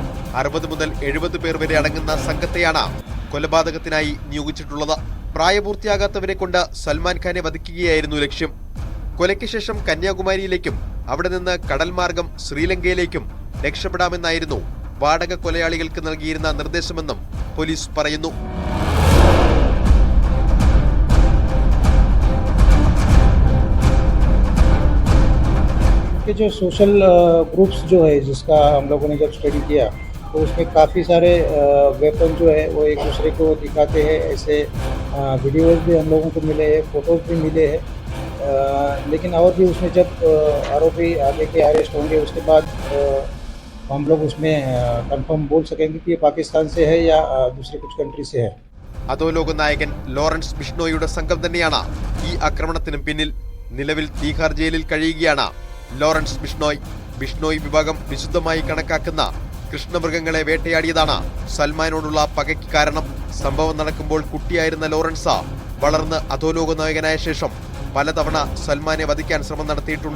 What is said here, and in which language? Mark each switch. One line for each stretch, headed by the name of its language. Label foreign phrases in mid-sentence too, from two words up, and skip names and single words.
Malayalam: 60 മുതൽ 70 പേർ വരെ അടങ്ങുന്ന സംഘത്തെയാണ് കൊലപാതകത്തിനായി നിയോഗിച്ചിട്ടുള്ളത്. പ്രായപൂർത്തിയാകാത്തവരെ കൊണ്ട് സൽമാൻ ഖാനെ വധിക്കുകയായിരുന്നു ലക്ഷ്യം. കൊലയ്ക്ക് ശേഷം കന്യാകുമാരിയിലേക്കും അവിടെ നിന്ന് കടൽ മാർഗം ശ്രീലങ്കയിലേക്കും രക്ഷപ്പെടാമെന്നായിരുന്നു വാടക കൊലയാളികൾക്ക് നൽകിയിരുന്ന നിർദ്ദേശമെന്നും പോലീസ് പറയുന്നു.
Hindi: जो
English: social groups
Hindi: जो है जिसका हम लोगों ने जब स्टडी किया तो उसमें काफ़ी सारे वेपन जो है वो एक दूसरे को दिखाते हैं. ऐसे वीडियोज़ भी हम लोगों को मिले हैं, फ़ोटोज़ भी मिले हैं. लेकिन और भी उसमें जब आरोपी आगे के अरेस्ट होंगे उसके बाद हम लोग उसमें कंफर्म बोल सकेंगे कि ये पाकिस्तान से है या दूसरे कुछ कंट्री से है.
Malayalam: അധോലോക നായകൻ ലോറൻസ് ബിഷ്ണോയിയുടെ സംഘം തന്നെയാണ് ഈ ആക്രമണത്തിനും പിന്നിൽ. നിലവിൽ തീഹാർ ജയിലിൽ കഴിയുകയാണ് ലോറൻസ് ബിഷ്ണോയ്. ബിഷ്ണോയ് വിഭാഗം വിശുദ്ധമായി കണക്കാക്കുന്ന കൃഷ്ണമൃഗങ്ങളെ വേട്ടയാടിയതാണ് സൽമാനോടുള്ള പകയ്ക്ക് കാരണം. സംഭവം നടക്കുമ്പോൾ കുട്ടിയായിരുന്ന ലോറൻസ് വളർന്ന് അധോലോക നായകനായ ശേഷം പലതവണ സൽമാനെ വധിക്കാൻ ശ്രമം നടത്തിയിട്ടുണ്ട്.